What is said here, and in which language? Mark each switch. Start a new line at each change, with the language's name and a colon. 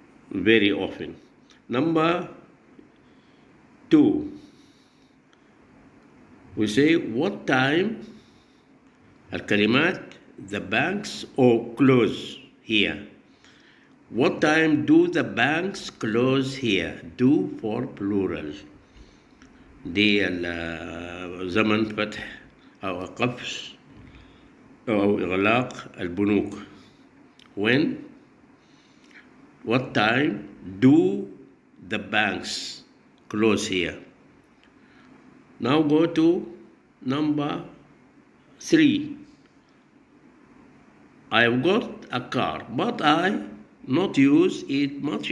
English: Very often. Number 2, we say, what time الكلمات the banks close here. What time do the banks close here? Do for plural.
Arabic: دي زمن فتح أو قفل أو إغلاق البنوك.
English: When? What time do the banks close here? Now go to number 3. I've got a car, but I not use it much.